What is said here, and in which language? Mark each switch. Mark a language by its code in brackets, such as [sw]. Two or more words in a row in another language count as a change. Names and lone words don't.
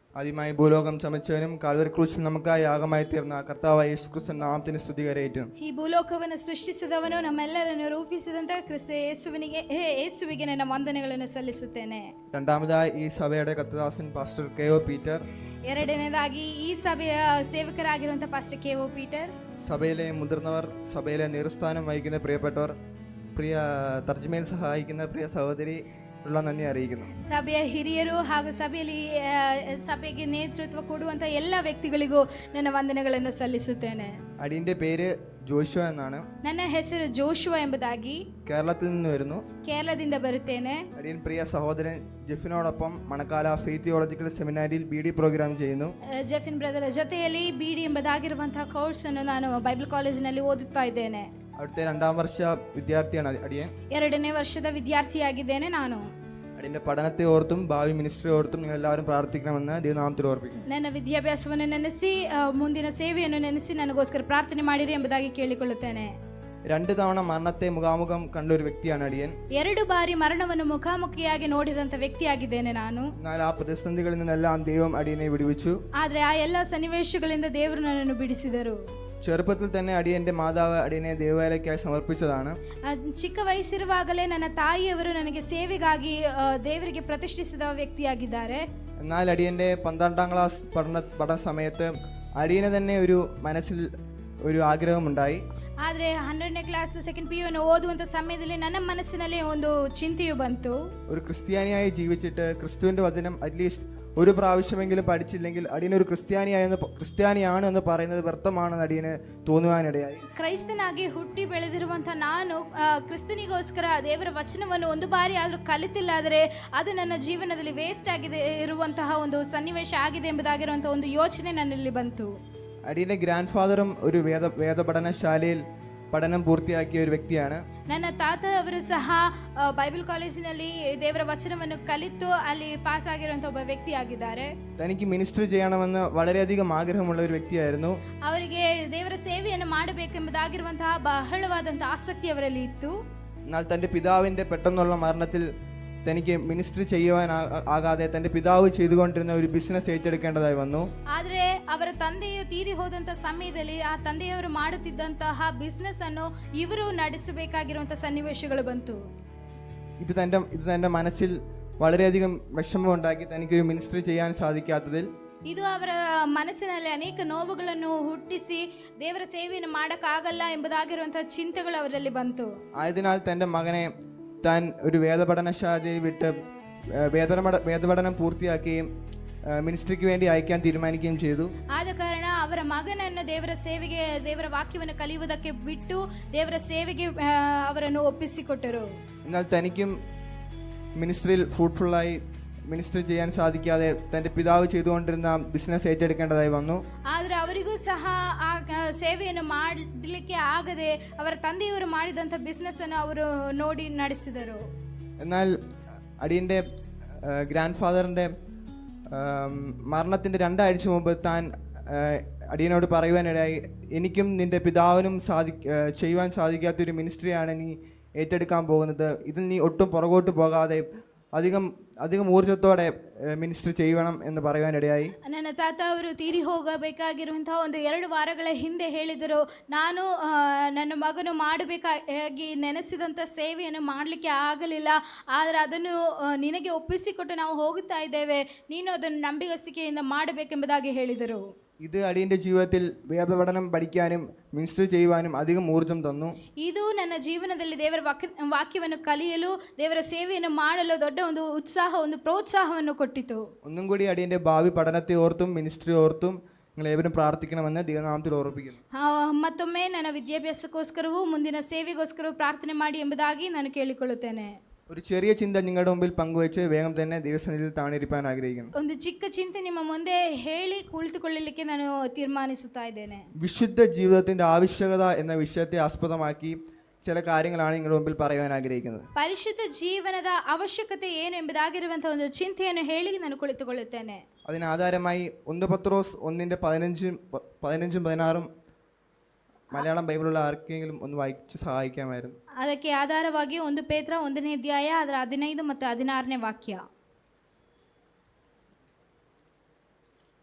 [ml] ആദ്യമായി ഭൂലോകം ചമച്ചവനും കാൽവരി ക്രൂശിൽ നമുക്കായി യാഗമായി തീർന്ന കർത്താവായ യേശുക്രിസ്തുവിന്റെ നാമത്തിന് സ്തുതി കരയേറ്റും. [kn] ಈ ಭೂಲೋಕವನ್ನು ಸೃಷ್ಟಿಸಿದವನು ನಮ್ಮೆಲ್ಲರನ್ನು ರೂಪಿಸಿದಂತ ಕ್ರಿಸ್ತ ಯೇಸುವಿಗೆ ನನ್ನ ವಂದನೆಗಳನ್ನು ಸಲ್ಲಿಸುತ್ತೇನೆ. [ml] രണ്ടാമതായി ഈ സഭയുടെ കർത്തദാസൻ പാസ്റ്റർ കെ.ഒ. പീറ്റർ. [kn] ಎರಡನೇದಾಗಿ ಈ ಸಭೆಯ ಸೇವಕರಾಗಿರುವಂತಹ ಪಾಸ್ಟರ್ ಕೆ.ಒ. ಪೀಟರ್. [ml] സഭയിലെ മുതിർന്നവർ, സഭയിലെ നേതൃസ്ഥാനം വഹിക്കുന്ന പ്രിയപ്പെട്ടവർ, പ്രിയ തർജ്ജമയിൽ സഹായിക്കുന്ന പ്രിയ സഹോദരി ഉള്ള നന്ദി അറിയിക്കുന്നു. [kn] ಸಭೆಯ ಹಿರಿಯರು ಹಾಗೂ ಸಭೆಯಲ್ಲಿ ಸಭೆಗೆ ನೇತೃತ್ವ ಕೊಡುವಂತ ಎಲ್ಲ ವ್ಯಕ್ತಿಗಳಿಗೂ ನನ್ನ ವಂದನೆಗಳನ್ನು ಸಲ್ಲಿಸುತ್ತೇನೆ. [ml] അടിയന്റെ പേര് ജോഷുവ എന്നാണ്. [kn] ನನ್ನ ಹೆಸರು ಜೋಶುವ ಎಂಬುದಾಗಿ. [ml] കേരളത്തിൽ നിന്ന് വരുന്നു. [kn] കേരളದಿಂದ ಬರುತ್ತೇನೆ. [ml] അടിയൻ പ്രിയ സഹോദരൻ ജെഫിനോടൊപ്പം മണക്കാല ഫെയ്ത്ത് തിയോളജിക്കൽ സെമിനാരിയിൽ BD പ്രോഗ്രാം ചെയ്യുന്നു. [kn] ಜೆಫಿನ್ ಬ್ರದರ್ ಜೊತೆಯಲ್ಲಿ BD ಎಂಬುದಾಗಿರುವಂತಹ ಕೋರ್ಸ್ ಅನ್ನು ನಾನು ಬೈಬಲ್ ಕಾಲೇಜಿನಲ್ಲಿ ಓದುತ್ತಾ ಇದ್ದೇನೆ. [ml] അവിടുത്തെ 2ാം വർഷ വിദ്യാർത്ഥിയാണ് അടിയൻ. [kn] 2ನೇ ವರ್ಷದ ವಿದ್ಯಾರ್ಥಿಯಾಗಿದ್ದೇನೆ ನಾನು. [ml] അടിയന്റെ പഠനത്തെ ഓർത്തും ഭാവി മിനിസ്ട്രി ഓർത്തും നിങ്ങൾ എല്ലാവരും പ്രാർത്ഥിക്കണമെന്ന് ദൈവനാമത്തിൽ ഓർപ്പിക്കുന്നു. [kn] ನನ್ನ ವಿದ್ಯಾಭ್ಯಾಸವನ್ನು ನೆನೆಸಿ ಮುಂದಿನ ಸೇವೆಯನ್ನು ನೆನೆಸಿ ನನಗೋಸ್ಕರ ಪ್ರಾರ್ಥನೆ ಮಾಡಿರಿ ಎಂಬುದಾಗಿ ಕೇಳಿಕೊಳ್ಳುತ್ತೇನೆ. [ml] 2 തവണ മരണത്തെ മുഖാമുഖം കണ്ട ഒരു വ്യക്തിയാണ് അടിയൻ. [kn] 2 ಬಾರಿ ಮರಣವನ್ನು ಮುಖಾಮುಖಿಯಾಗಿ ನೋಡಿದಂತ ವ್ಯಕ್ತಿಯಾಗಿದ್ದೇನೆ ನಾನು. [ml] എന്നാൽ ആ പ്രതിസന്ധികളിൽ നിന്നെല്ലാം ദൈവം അടിയനെ വിടുവിച്ചു. [kn] ಆದರೆ ಆ ಎಲ್ಲ ಸನ್ನಿವೇಶಗಳಿಂದ ದೇವರು ನನ್ನನ್ನು ಬಿಡಿಸಿದರು. [ml] ചെറുപ്പത്തിൽ തന്നെ അടിയന്റെ മാതാവ് അടിയനെ ദേവാലയക്കായി സമർപ്പിച്ചതാണ്. [kn] ಚಿಕ್ಕ ವಯಸ್ಸಿರುವಾಗಲೇ ನನ್ನ ತಾಯಿಯವರು ನನಗೆ ಸೇವೆಗಾಗಿ ದೇವರಿಗೆ ಪ್ರತಿಷ್ಠಿಸಿದ ವ್ಯಕ್ತಿಯಾಗಿದ್ದಾರೆ. [ml] എന്നാൽ അടിയന്റെ 12ാം ക്ലാസ് പഠന സമയത്ത് അടിയനെ തന്നെ ഒരു മനസ്സിൽ ഒരു ആഗ്രഹമുണ്ടായി. [kn] ಆದರೆ 12ನೇ [en] class second PU [kn] ಅನ್ನು ಓದುವಂತ ಸಮಯದಲ್ಲಿ ನನ್ನ ಮನಸ್ಸಿನಲ್ಲಿ ಒಂದು ಚಿಂತೆಯು ಬಂತು. [ml] ഒരു ക്രിസ്ത്യാനിയായി ജീവിച്ചിട്ട് ക്രിസ്തുവിന്റെ വചനം [en] at least [ml] ഒരു പ്രാവശ്യമെങ്കിലും പഠിച്ചില്ലെങ്കിൽ അടിയനൊരു ക്രിസ്ത്യാനിയാണ് എന്ന് പറയുന്നത് വ്യർത്ഥമാണെന്ന് അടിയന് തോന്നുവാനിടയായി. [kn] ಕ್ರೈಸ್ತನಾಗಿ ಹುಟ್ಟಿ ಬೆಳೆದಿರುವಂತಹ ನಾನು ಕ್ರಿಸ್ತನಿಗೋಸ್ಕರ ದೇವರ ವಚನವನ್ನು ಒಂದು ಬಾರಿ ಆದರೂ ಕಲಿತಿಲ್ಲಾದರೆ ಅದು ನನ್ನ ಜೀವನದಲ್ಲಿ ವೇಸ್ಟ್ ಆಗಿದೆ ಇರುವಂತಹ ಒಂದು ಸನ್ನಿವೇಶ ಆಗಿದೆ ಎಂಬುದಾಗಿರುವಂತಹ ಒಂದು ಯೋಚನೆ ನನ್ನಲ್ಲಿ ಬಂತು. [ml] അടിയന്റെ [en] grand father [ml] ഒരു വേദ പഠനശാലയിൽ പഠനം പൂർത്തിയാക്കിയ ഒരു വ്യക്തിയാണ്. [kn] ನನ್ನ ತಾತ ಅವರು ಸಹ ಬೈಬಲ್ ಕಾಲೇಜಿನಲ್ಲಿ ದೇವರ ವಚನವನ್ನು ಕಲಿತು ಅಲ್ಲಿ ಪಾಸ್ ಆಗಿರುವಂತಹ ಒಬ್ಬ ವ್ಯಕ್ತಿಯಾಗಿದ್ದಾರೆ. [ml] തനിക്ക് മിനിസ്റ്റർ ചെയ്യണമെന്ന് വളരെയധികം ആഗ്രഹമുള്ള ഒരു വ്യക്തിയായിരുന്നു. [kn] ಅವರಿಗೆ ದೇವರ ಸೇವೆಯನ್ನು ಮಾಡಬೇಕೆಂಬುದಾಗಿರುವಂತಹ ಬಹಳವಾದಂತಹ ಆಸಕ್ತಿ ಅವರಲ್ಲಿ ಇತ್ತು. [ml] എന്നാൽ തൻ്റെ പിതാവിൻ്റെ പെട്ടെന്നുള്ള മരണത്തിൽ തനിക്ക് മിനിസ്റ്റർ ചെയ്യുവാൻ ആകാതെ തൻ്റെ പിതാവ് ചെയ്തുകൊണ്ടിരുന്ന ഒരു ബിസിനസ് ഏറ്റെടുക്കേണ്ടതായി വന്നു. [kn] ಆದರೆ ಅವರ ತಂದೆಯು ತೀರಿ ಹೋದಂತ ಸಮಯದಲ್ಲಿ ಆ ತಂದೆಯವರು ಮಾಡುತ್ತಿದ್ದಂತಹ ಬಿಸಿನೆಸ್ ಅನ್ನು ಇವರು ನಡೆಸಬೇಕಾಗಿರುವಂತಹ ಸನ್ನಿವೇಶಗಳು ಬಂತು. [ml] ഇത് തൻ്റെ മനസ്സിൽ വളരെയധികം വിഷമമുണ്ടാക്കി തനിക്കൊരു മിനിസ്റ്റർ ചെയ്യാൻ സാധിക്കാത്തതിൽ. [kn] ಇದು ಅವರ ಮನಸ್ಸಿನಲ್ಲಿ ಅನೇಕ ನೋವುಗಳನ್ನು ಹುಟ್ಟಿಸಿ ದೇವರ ಸೇವೆಯನ್ನು ಮಾಡಕ್ಕಾಗಲ್ಲ ಎಂಬುದಾಗಿರುವಂತಹ ಚಿಂತೆಗಳು ಅವರಲ್ಲಿ ಬಂತು. [ml] ആയതിനാൽ തൻ്റെ മകനെ താൻ ഒരു വേദപഠനശാലയിൽ വിട്ട് വേദപഠനം പൂർത്തിയാക്കുകയും മിനിസ്ട്രിക്ക് വേണ്ടി അയക്കാൻ തീരുമാനിക്കുകയും ചെയ്തു. [kn] ಆದ ಕಾರಣ ಅವರ ಮಗನನ್ನು ದೇವರ ಸೇವೆಗೆ ದೇವರ ವಾಕ್ಯವನ್ನು ಕಲಿಯುವುದಕ್ಕೆ ಬಿಟ್ಟು ದೇವರ ಸೇವೆಗೆ ಅವರನ್ನು ಒಪ್ಪಿಸಿಕೊಟ್ಟರು. [ml] എന്നാൽ തനിക്കും മിനിസ്ട്രിയിൽ ഫ്രൂട്ട്ഫുള്ളായി മിനിസ്റ്റർ ചെയ്യാൻ സാധിക്കാതെ തൻ്റെ പിതാവ് ചെയ്തുകൊണ്ടിരുന്ന ബിസിനസ് ഏറ്റെടുക്കേണ്ടതായി വന്നു. [kn] ಆದರೆ ಅವರಿಗೂ ಸಹ ಆ ಸೇವೆಯನ್ನು ಮಾಡಲಿಕ್ಕೆ ಆಗದೆ ಅವರ ತಂದೆಯವರು ಮಾಡಿದಂಥ ಬಿಸ್ನೆಸ್ ಅನ್ನು ಅವರು ನೋಡಿ ನಡೆಸಿದರು. [ml] എന്നാൽ അടിയൻ്റെ [en] grand father's [ml] മരണത്തിൻ്റെ 2 ആഴ്ച മുമ്പ് താൻ അടിയനോട് പറയുവാനിടയായി, എനിക്കും നിൻ്റെ പിതാവിനും ചെയ്യുവാൻ സാധിക്കാത്തൊരു മിനിസ്ട്രിയാണ് നീ ഏറ്റെടുക്കാൻ പോകുന്നത്. ഇതിൽ നീ ഒട്ടും പുറകോട്ട് പോകാതെ അധികം ഊർജ്ജത്തോടെ മിനിസ്റ്റർ ചെയ്യണം എന്ന് പറയുവാനിടയായി. [kn] ನನ್ನ ತಾತ ಅವರು ತೀರಿ ಹೋಗಬೇಕಾಗಿರುವಂತಹ ಒಂದು 2 ವಾರಗಳ ಹಿಂದೆ ಹೇಳಿದರು, ನಾನು ನನ್ನ ಮಗನು ಮಾಡಬೇಕಾಗಿ ನೆನೆಸಿದಂಥ ಸೇವೆಯನ್ನು ಮಾಡಲಿಕ್ಕೆ ಆಗಲಿಲ್ಲ, ಆದರೆ ಅದನ್ನು ನಿನಗೆ ಒಪ್ಪಿಸಿಕೊಟ್ಟು ನಾವು ಹೋಗುತ್ತಾ ಇದ್ದೇವೆ, ನೀನು ಅದನ್ನು ನಂಬಿಗಸ್ತಿಕೆಯಿಂದ ಮಾಡಬೇಕೆಂಬುದಾಗಿ ಹೇಳಿದರು. [ml] ഇത് അടിയന്റെ ജീവിതത്തിൽ വേദപഠനം പഠിക്കാനും മിനിസ്റ്റർ ചെയ്യുവാനും അധികം ഊർജ്ജം തന്നു. [kn] ಇದು ನನ್ನ ಜೀವನದಲ್ಲಿ ದೇವರ ವಾಕ್ಯವನ್ನು ಕಲಿಯಲು ದೇವರ ಸೇವೆಯನ್ನು ಮಾಡಲು ದೊಡ್ಡ ಒಂದು ಉತ್ಸಾಹ, ಒಂದು ಪ್ರೋತ್ಸಾಹವನ್ನು ಕೊಟ್ಟಿತು. [ml] ഒന്നും കൂടി അടിയന്റെ ഭാവി പഠനത്തെ ഓർത്തും മിനിസ്ട്രി ഓർത്തും നിങ്ങൾ ഏവരും പ്രാർത്ഥിക്കണമെന്ന് ദൈവനാമത്തിൽ ഓർപ്പിക്കുന്നു. [kn] ಮತ್ತೊಮ್ಮೆ ನನ್ನ ವಿದ್ಯಾಭ್ಯಾಸಕ್ಕೋಸ್ಕರವೂ ಮುಂದಿನ ಸೇವೆಗೋಸ್ಕರವೂ ಪ್ರಾರ್ಥನೆ ಮಾಡಿ ಎಂಬುದಾಗಿ ನಾನು ಕೇಳಿಕೊಳ್ಳುತ್ತೇನೆ. [ml] ഒരു ചെറിയ ചിന്ത നിങ്ങളുടെ മുമ്പിൽ പങ്കുവെച്ച് വേഗം തന്നെ ദൈവസന്നിധിയിൽ താണിരിക്കാൻ ആഗ്രഹിക്കുന്നു. [kn] ಒಂದು ಚಿಕ್ಕ ಚಿಂತೆ ನಿಮ್ಮ ಮುಂದೆ ಹೇಳಿ ಕುಳಿತುಕೊಳ್ಳಲಿಕ್ಕೆ ನಾನು ತೀರ್ಮಾನಿಸುತ್ತಾ ಇದ್ದೇನೆ. [ml] വിശുദ്ധ ജീവിതത്തിന്റെ ആവശ്യകത എന്ന വിഷയത്തെ ആസ്പദമാക്കി ചില കാര്യങ്ങളാണ് നിങ്ങളുടെ മുമ്പിൽ പറയാൻ ആഗ്രഹിക്കുന്നത്. [kn] ಪರಿಶುದ್ಧ ಜೀವನದ ಅವಶ್ಯಕತೆ ಏನು ಎಂಬುದಾಗಿರುವಂತಹ ಒಂದು ಚಿಂತೆಯನ್ನು ಹೇಳಿ ನಾನು ಕುಳಿತುಕೊಳ್ಳುತ್ತೇನೆ. [ml] അതിനാധാരമായി 1 പത്രോസ് 1:15-16 മലയാളം ബൈബിളുള്ള ആർക്കെങ്കിലും ഒന്ന് വായിച്ച് സഹായിക്കാമായിരുന്നു. [kn] ಅದಕ್ಕೆ ಆಧಾರವಾಗಿ 1 ಪೇತ್ರ 1ನೇ ಅಧ್ಯಾಯ ಅದರ 15 ಮತ್ತು 16ನೇ ವಾಕ್ಯ.